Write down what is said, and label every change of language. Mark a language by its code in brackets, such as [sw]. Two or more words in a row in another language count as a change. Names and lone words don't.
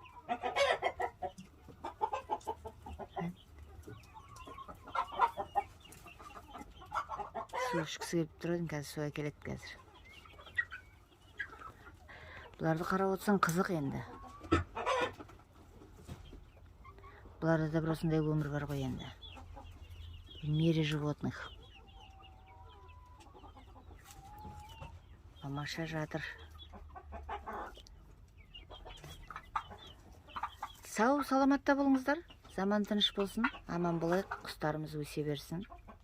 [kk] Су ішкісі келіп тұрдың, қазір суға келеді қазір. Бұларды қарап отырсаң қызық енді. Бұларда да бір осындай өмір бар ғой енді. [ru] В мире животных. [kk] Мамаша жатыр. Сау, саламатта болыңыздар. Заман тыныш болсын. Аман болайық, құстарымыз өсе берсін.